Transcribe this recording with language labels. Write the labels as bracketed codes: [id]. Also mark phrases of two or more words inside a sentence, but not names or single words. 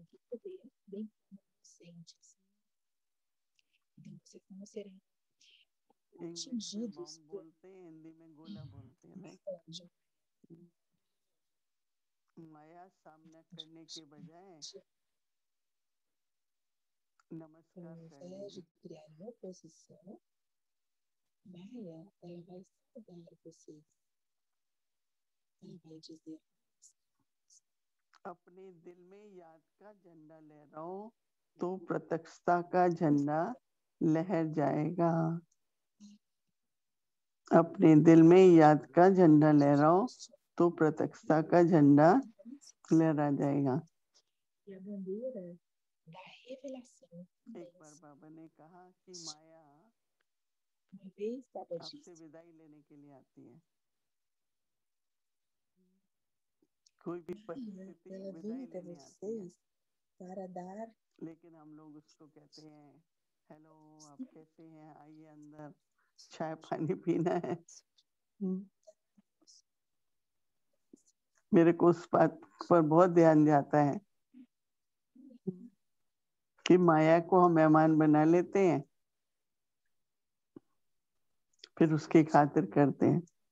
[hi] इंग्लिश में बम बोलते हैं, हिंदी में गोला बोलते हैं, राइट। माया सामना करने के बजाय नमस्कार करने [pt] de criar uma oposição, Maia, ela vai saudar vocês. Ela vai dizer: [hi] अपने दिल में याद का झंडा लहराओ तो प्रत्यक्षता का झंडा लहर जाएगा। अपने दिल में याद का झंडा लहराओ तो प्रत्यक्षता का झंडा लहरा जाएगा। [pt] E a bandeira da revelação. [hi] एक बार बाबा ने कहा कि माया [pt] Uma vez Baba [hi] आपसे [pt] disse: [hi] विदाई लेने के लिए आती है। कोई भी परिस्थिति [pt] ela vem [hi] विदाई [pt] até [hi] लेने आती है, [pt] vocês para dar. [hi] लेकिन हम लोग उसको कहते हैं हेलो आप कैसे हैं, आइए अंदर, चाय पानी पीना है। मेरे को उस बात पर बहुत ध्यान जाता है कि माया को हम मेहमान बना लेते हैं, फिर उसकी खातिर करते हैं।